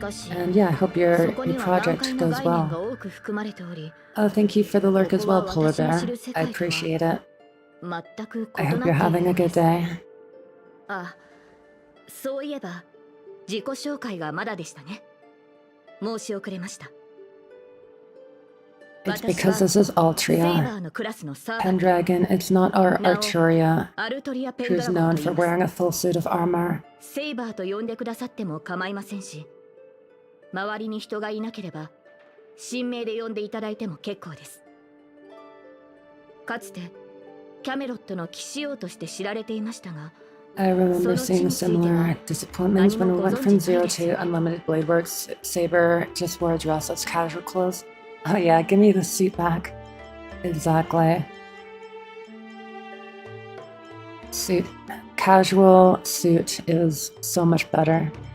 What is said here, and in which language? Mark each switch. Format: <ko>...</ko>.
<en>And yeah, I hope your project goes well. Oh, thank you for the lurk as well, Polar Bear. I appreciate it. I hope you're having a good day.</en> <ja>あ、そういえば自己紹介がまだでしたね。申し遅れました。</ja> <en>It's because this is Altria. Pendragon, it's not our Arturia, who's known for wearing a full suit of armor.</en> <ja>セイバーと呼んでくださっても構いませんし、周りに人がいなければ神名で呼んでいただいても結構です。かつてキャメロットの騎士王として知られていましたが、</ja> <en>I remember seeing similar disappointments when we went from Zero to Unlimited Blade Works. Saber just wore a dress as casual clothes. Oh yeah, give me the suit back. Exactly. Suit. Casual suit is so much better.</en>